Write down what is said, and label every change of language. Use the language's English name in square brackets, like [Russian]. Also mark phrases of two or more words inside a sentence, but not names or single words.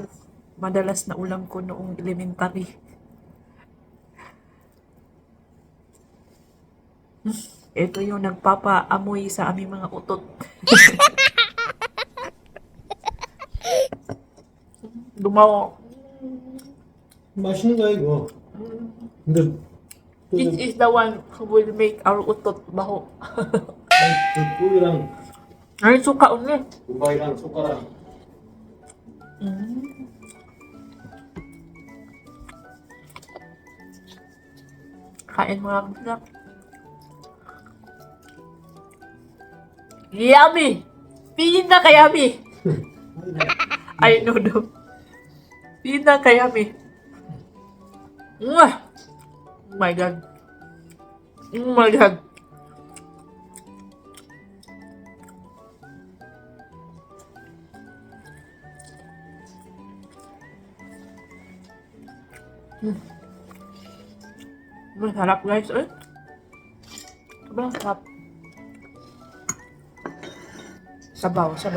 [Filipino] Madalas na ulam ko noong elementary. Ito yung nagpapaamoy sa aming mga utot. Lumaw. [Korean] 맛있는 거야 이거. 근데 [English] It is the one who will make our [Filipino] utot baho. [Korean] 그 꿀이랑 [Filipino] Ay, suka ulit. [Korean] 우바이랑 숟가락. [Filipino] Kain mo lang sila. Yummy! Pinaka-yummy! [English] I know no. [Filipino] Pinaka-yummy. Mwah! [English] Oh my God. Oh my God. [Filipino] Masarap guys, eh. Sobrang sarap. Sabaw.